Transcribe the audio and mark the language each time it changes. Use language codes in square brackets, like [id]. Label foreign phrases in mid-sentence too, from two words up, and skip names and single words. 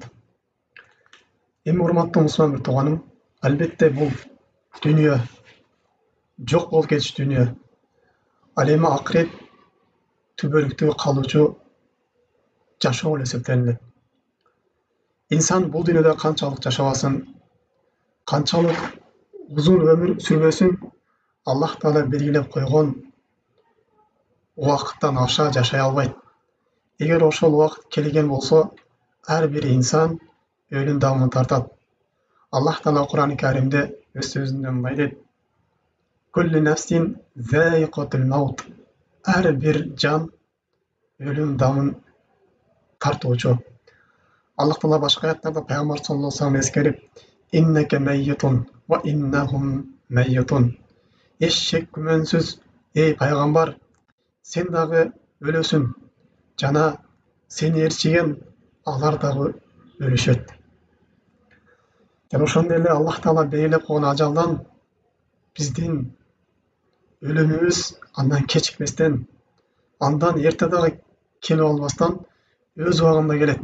[ky] Эми урматтуу мусулман бир тууганым, албетте бул дүйнө жок болуп кетиш дүйнө. Ал эми акырет түбөлүктүү калуучу жашоо эле эсептелинет. İnsan бул дүйнөдө канчалык жашабасын, канчалык uzun ömür sürбөсүн, Аллах Таала белгилеп койгон убакыттан аша жашай албайт. Эгер ошол убакыт келген болсо, ар бир инсан өлүм дамын тартат. Аллах Таала Кур'ан-ы Каримде өз сөзүндө мындай дейт: [ar] "كل نفس ذائقة الموت." [ky] Ар бир жан өлүм дамын тартуучу. Аллах Таала башка аяттарда Пайгамбар [ar] صلى الله عليه وسلم [ky] эскерип: [ar] "إنك ميت وإنهم ميتون." [ky] Эч шек күмөнсүз, эй Пайгамбар, сен дагы өлөсүң, жана сени ээрчиген алар дагы өлүшөт. Жана ошондой эле Аллах Таала белгилеп койгон ажалдан биздин өлүмүбүз андан кечикпестен, андан эрте дагы келип албастан өз убагында келет.